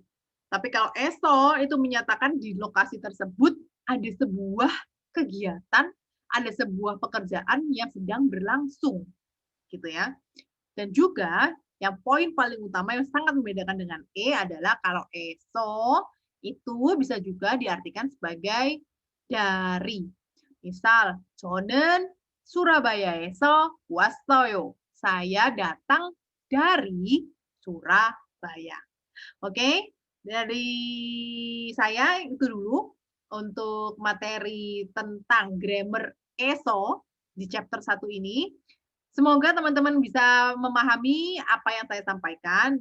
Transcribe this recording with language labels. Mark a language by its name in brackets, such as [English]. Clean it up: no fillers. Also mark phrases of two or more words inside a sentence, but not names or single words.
[Indonesian] Tapi kalau eso itu menyatakan di lokasi tersebut ada sebuah kegiatan, ada sebuah pekerjaan yang sedang berlangsung. Gitu ya. Dan juga yang poin paling utama yang sangat membedakan dengan E adalah kalau eso itu bisa juga diartikan sebagai dari. Misal, [Korean] 저는 수라바야에서 왔어요. [Indonesian] Saya datang dari Surabaya. Oke, dari saya itu dulu untuk materi tentang grammar eso di chapter 1 ini. Semoga teman-teman bisa memahami apa yang saya sampaikan.